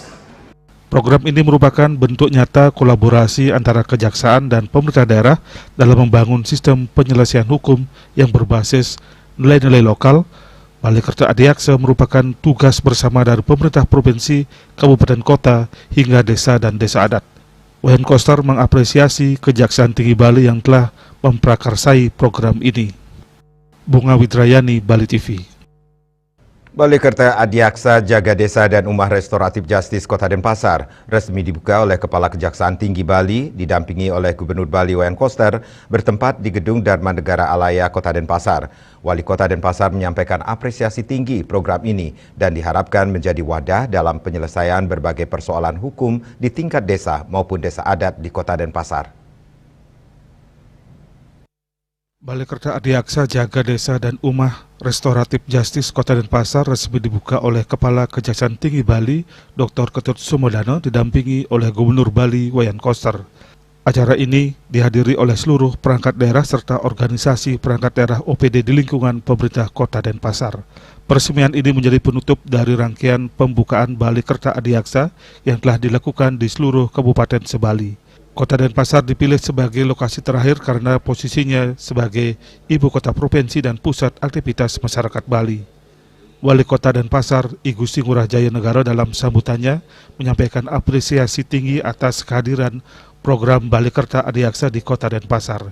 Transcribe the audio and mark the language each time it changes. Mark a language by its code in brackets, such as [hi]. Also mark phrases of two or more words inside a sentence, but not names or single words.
[id] Program ini merupakan bentuk nyata kolaborasi antara kejaksaan dan pemerintah daerah dalam membangun sistem penyelesaian hukum yang berbasis nilai-nilai lokal, Balai Kerta Adiaksa merupakan tugas bersama dari pemerintah provinsi, kabupaten kota, hingga desa dan desa adat. Wayan Koster mengapresiasi Kejaksaan Tinggi Bali yang telah memprakarsai program ini. Bunga Widrayani, Bali TV. Balai Kerta Adiaksa Jaga Desa dan Umah Restoratif Justice Kota Denpasar resmi dibuka oleh Kepala Kejaksaan Tinggi Bali didampingi oleh Gubernur Bali Wayan Koster bertempat di Gedung Dharma Negara Alaya Kota Denpasar. Wali Kota Denpasar menyampaikan apresiasi tinggi program ini dan diharapkan menjadi wadah dalam penyelesaian berbagai persoalan hukum di tingkat desa maupun desa adat di Kota Denpasar. Balai Kerta Adiaksa Jaga Desa dan Umah Restoratif Justice Kota Denpasar resmi dibuka oleh Kepala Kejaksaan Tinggi Bali, Dr. Ketut Sumodano, didampingi oleh Gubernur Bali Wayan Koster. Acara ini dihadiri oleh seluruh perangkat daerah serta organisasi perangkat daerah OPD di lingkungan pemerintah Kota Denpasar. Peresmian ini menjadi penutup dari rangkaian pembukaan Balai Kerta Adiaksa yang telah dilakukan di seluruh kabupaten sebali. Kota Denpasar dipilih sebagai lokasi terakhir karena posisinya sebagai ibu kota provinsi dan pusat aktivitas masyarakat Bali. Wali Kota Denpasar, I Gusti Ngurah Jaya Negara dalam sambutannya menyampaikan apresiasi tinggi atas kehadiran program Balai Kerta Adiaksa di Kota Denpasar.